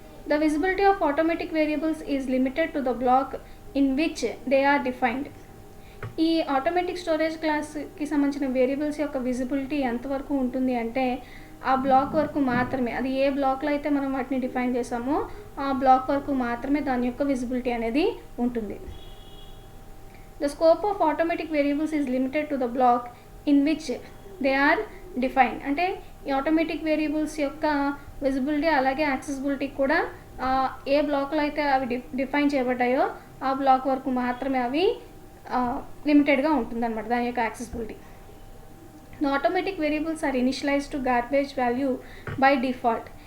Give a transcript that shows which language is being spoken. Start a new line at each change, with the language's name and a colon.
English: The visibility of automatic variables is limited to the block in which they are defined.
Telugu: ఈ automatic storage క్లాస్కి సంబంధించిన variables యొక్క visibility ఎంతవరకు ఉంటుంది అంటే ఆ బ్లాక్ వరకు మాత్రమే, అది ఏ బ్లాక్లో అయితే మనం వాటిని డిఫైన్ చేసామో ఆ బ్లాక్ వరకు మాత్రమే దాని యొక్క విజిబిలిటీ అనేది ఉంటుంది.
English: The scope of automatic variables is limited to the block in which they are defined.
Telugu: అంటే ఈ ఆటోమేటిక్ వేరియబుల్స్ యొక్క విజిబిలిటీ అలాగే యాక్సెసిబిలిటీ కూడా ఏ బ్లాక్లో అయితే అవి డిఫైన్ చేయబడ్డాయో ఆ బ్లాక్ వరకు మాత్రమే అవి లిమిటెడ్గా ఉంటుందన్నమాట దాని యొక్క accessibility.
English: The automatic variables are initialized to garbage value by default.